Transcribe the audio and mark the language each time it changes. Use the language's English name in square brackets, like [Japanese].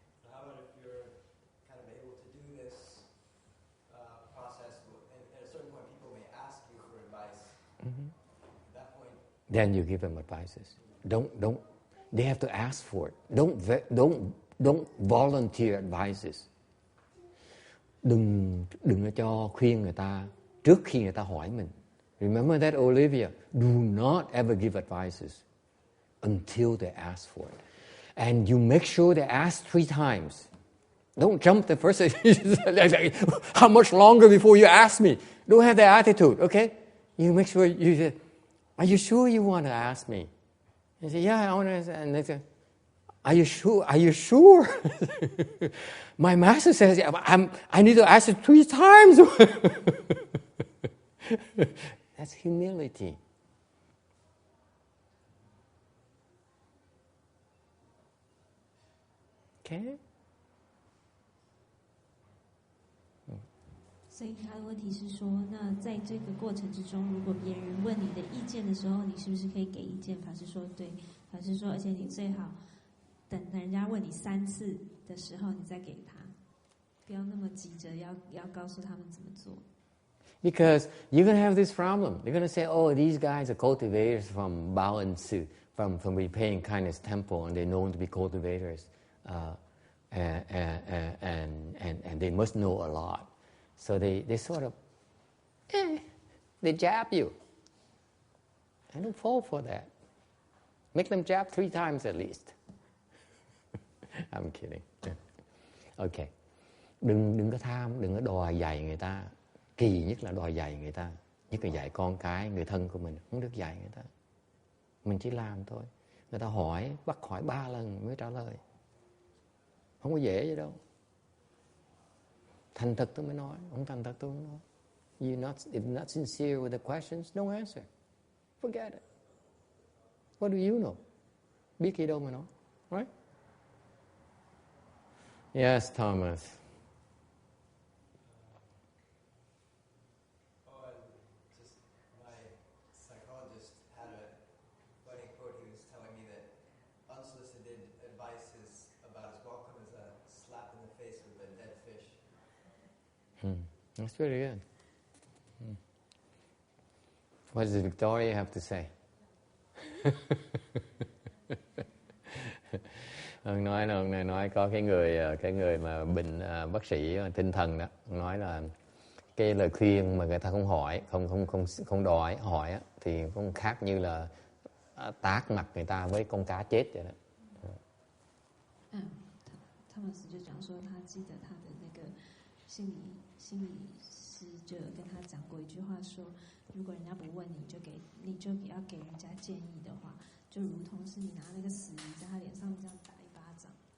[English] How about if you're kind of able to do this process, and at a certain point people may ask you for advice. Mm-hmm. At that point, then you give them advices. Don't. They have to ask for it. Don't volunteer advices. [Vietnamese] Đừng có cho khuyên người ta trước khi người ta hỏi mình. [English] Remember that, Olivia? Do not ever give advices until they ask for it. And you make sure they ask 3 times. Don't jump the first how much longer before you ask me? Don't have that attitude, okay? You make sure you say, are you sure you want to ask me? You say, yeah, I want to ask. And they say, are you sure? Are you sure? My master says, I need to ask it 3 times. That's humility. Okay? [Chinese] 所以他的问题是说，那在这个过程之中，如果别人问你的意见的时候，你是不是可以给意见？法师说对，法师说，而且你最好等人家问你3次的时候，你再给他，不要那么急着要告诉他们怎么做。 [English] Because you're going to have this problem. You're going to say, oh, these guys are cultivators from Bao and Su, from repaying kindness temple, and they're known to be cultivators. And they must know a lot. So they sort of, they jab you. I don't fall for that. Make them jab 3 times at least. I'm kidding. Okay. [Vietnamese] Đừng có tham, đừng có đòi dạy người ta. Kỳ nhất là đòi dạy người ta. Nhất là dạy con cái, người thân của mình. Không được dạy người ta. Mình chỉ làm thôi. Người ta hỏi, bắt hỏi 3 lần mới trả lời. Không có dễ vậy đâu. Thành thật tôi mới nói. Không thành thật tôi không nói. [English] If you're not sincere with the questions, don't answer. Forget it. What do you know? [Vietnamese] Biết gì đâu mà nói. [English] Right? Yes, Thomas. My psychologist had a funny quote. He was telling me that unsolicited advice is about as welcome as a slap in the face with a dead fish. That's very good. What does Victoria have to say? [Vietnamese] Ông nói có cái người mà bệnh bác sĩ tinh thần đó, nói là cái lời khuyên mà người ta không hỏi, không đòi hỏi á, thì cũng khác như là tát mặt người ta với con cá chết vậy đó. [Chinese] 汤姆斯就讲说，他记得他的那个心理师就有跟他讲过一句话说，如果人家不问你就要给人家建议的话，就如同是你拿那个死鱼在他脸上这样打一巴掌。